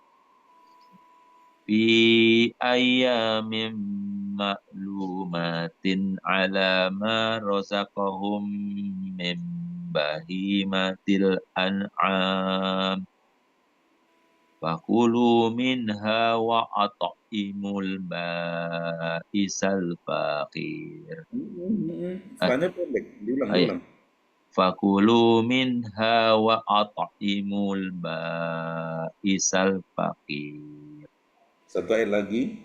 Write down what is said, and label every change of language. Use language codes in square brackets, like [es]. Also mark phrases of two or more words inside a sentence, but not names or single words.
[ar] في أيام معلومات على ما رزقهم من بهيمة الأنعام. فكلوا منها وأطعموا البائس الفقير. [id] Soalnya pendek, diulang. [ar] فكلوا منها وأطعموا البائس الفقير. [id] Satu ayat lagi.